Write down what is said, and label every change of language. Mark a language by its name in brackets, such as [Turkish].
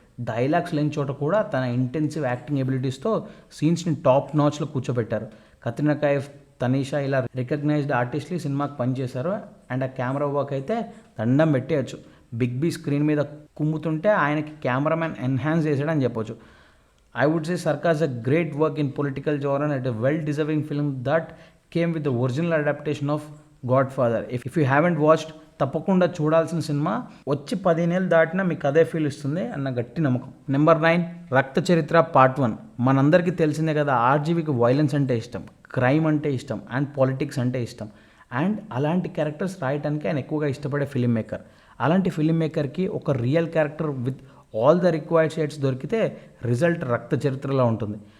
[Telugu] Dialogues లేని చోట కూడా తన ఇంటెన్సివ్ యాక్టింగ్ ఎబిలిటీస్తో సీన్స్ని టాప్ నాచ్లో కూర్చోబెట్టారు. కత్రినా కైఫ్, తనీషా ఇలా రికగ్నైజ్డ్ ఆర్టిస్టులు సినిమాకి పనిచేశారు. అండ్ ఆ కెమెరా వర్క్ అయితే దండం పెట్టేయచ్చు. బిగ్ బీ స్క్రీన్ మీద కుమ్ముతుంటే ఆయనకి కెమెరామ్యాన్ ఎన్హాన్స్ చేశాడని చెప్పొచ్చు. [English] I would say Sarkar is a great work in political genre and a well-deserving film that came with the original adaptation of Godfather. If you haven't watched, [Telugu] తప్పకుండా చూడాల్సిన cinema. వచ్చి 10 ఏళ్ళు దాటినా మీకు అదే ఫీల్ ఇస్తుంది అన్న గట్టి నమ్మకం. నెంబర్ 9, రక్త చరిత్ర పార్ట్ 1. మనందరికీ తెలిసిందే కదా, ఆర్జీవికి వైలెన్స్ అంటే ఇష్టం, క్రైమ్ అంటే ఇష్టం అండ్ పాలిటిక్స్ అంటే ఇష్టం. అండ్ అలాంటి క్యారెక్టర్స్ రాయడానికి ఆయన ఎక్కువగా ఇష్టపడే ఫిల్మ్ మేకర్. అలాంటి ఫిల్మ్ మేకర్కి ఒక real character [English] with all the required shades [Telugu] దొరికితే రిజల్ట్ రక్త చరిత్రలో ఉంటుంది.